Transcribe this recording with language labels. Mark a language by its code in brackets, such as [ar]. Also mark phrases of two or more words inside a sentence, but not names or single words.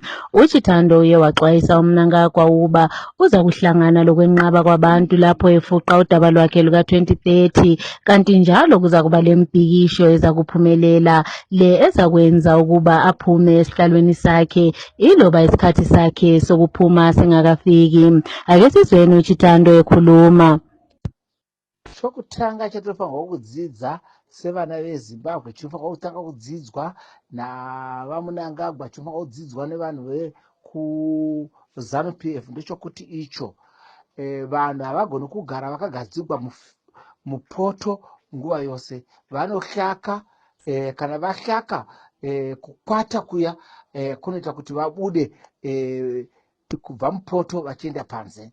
[nd] uChitando uye waxwayisa uMnangagwa ukuba uza kuhlangana lokwenqaba kwabantu lapho efuqa udaba lwakhe luka-2030 kanti njalo kuza kuba lembhikisho ezakuphumelela le ezakwenza ukuba aphume esihlalweni sakhe iloba isikhathi sakhe sokuphuma singakafiki. Ake sizweni uChitando ekhuluma. [sn] Chokutanga chatinofanirwa kudzidza sevana veZimbabwe chinofanirwa kutanga kudzidzwa navaMnangagwa chinofanirwa kudzidzwa nevanhu vekuzanu PF ndechokuti icho vanhu havagoni kugara vakagadzikwa mupoto nguva yose vanohlaka kana vahlaka kukwata kuya kunoita kuti vabude kubva mupoto vachienda panze.